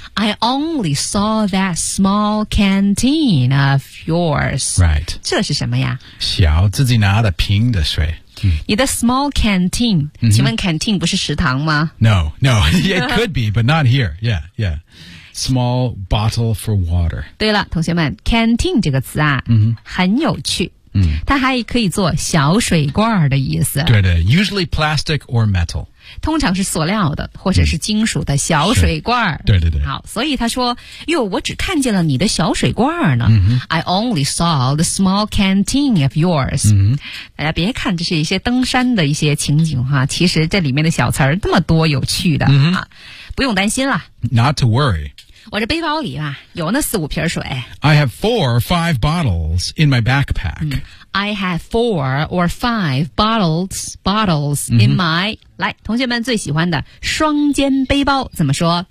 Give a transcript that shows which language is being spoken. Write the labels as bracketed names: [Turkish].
[English] I only saw that small canteen of yours right [Chinese] 这是什么呀小自己拿的瓶的水你的 small canteen、 mm-hmm. 请问 canteen 不是食堂吗 [English] no no it could be but not here yeah yeah small bottle for water [Chinese] 对了同学们 canteen 这个词啊、 mm-hmm. 很有趣嗯，它还可以做小水罐的意思。 [English] 对的，usually plastic or metal， [Chinese] 通常是塑料的或者是金属的小水罐、嗯。对对对。好，所以他说：“哟，我只看见了你的小水罐呢。嗯、 [English] I only saw the small canteen of yours、嗯。” [Chinese] 大家别看这是一些登山的一些情景哈，其实这里面的小词儿那么多有趣的、嗯、啊，不用担心了。 [English] Not to worry。 [Chinese] 我这背包里啊有那四五瓶水。 [English] I have four or five bottles in my backpack.、 [Chinese] 嗯、 I have four or five bottles in my...、嗯、来同学们最喜欢的双肩背包怎么说